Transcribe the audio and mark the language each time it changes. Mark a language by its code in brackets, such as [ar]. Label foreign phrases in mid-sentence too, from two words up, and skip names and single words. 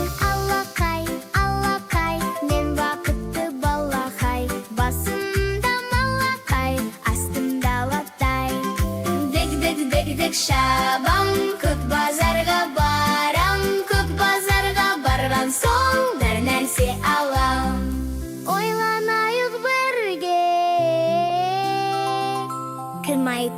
[tt] Аллакай, аллакай, мен бакытты балакай. Басымда малакай, астымда латай. Дег, дег, дег, дег, шабам, күк базарга барам. Күк базарга барган соң бер нәрсе алам. Ойланайык бергә. Кем